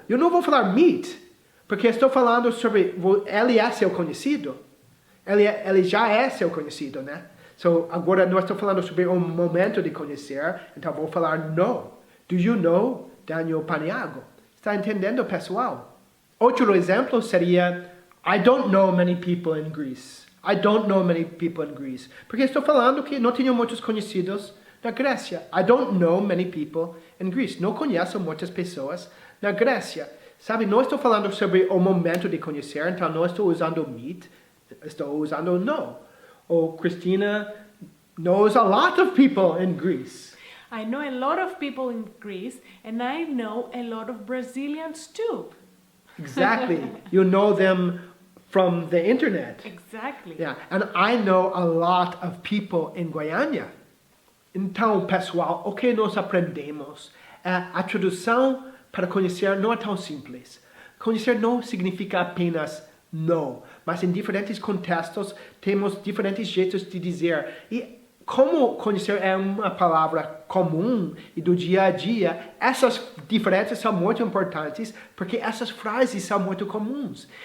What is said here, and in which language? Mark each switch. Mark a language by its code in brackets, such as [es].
[pt] Eu não vou falar meet, porque estou falando sobre, ele é seu conhecido. Ele já é seu conhecido, né? So, agora nós estamos falando sobre um momento de conhecer, então vou falar no. [en] Do you know Daniel Paniagua? [pt] Está entendendo, pessoal? Outro exemplo seria, [en] I don't know many people in Greece. I don't know many people in Greece. [pt] Porque estou falando que não tenho muitos conhecidos na Grécia. [en] I don't know many people in Greece. [pt] Não conheço muitas pessoas na Grécia. Sabe, não estou falando sobre o momento de conhecer, então não estou usando meet, estou usando no. [en] Ou Cristina knows a lot of people in Greece. I know a lot of people in Greece, and I know a lot of Brazilians too. Exactly. You know them from the internet. Exactly. Yeah, and I know a lot of people in Goiânia. [pt] Então, pessoal, o que nós aprendemos é a tradução para conhecer não é tão simples. Conhecer não significa apenas não, mas em diferentes contextos temos diferentes jeitos de dizer. E como conhecer é uma palavra comum e do dia a dia, essas diferenças são muito importantes porque essas frases são muito comuns.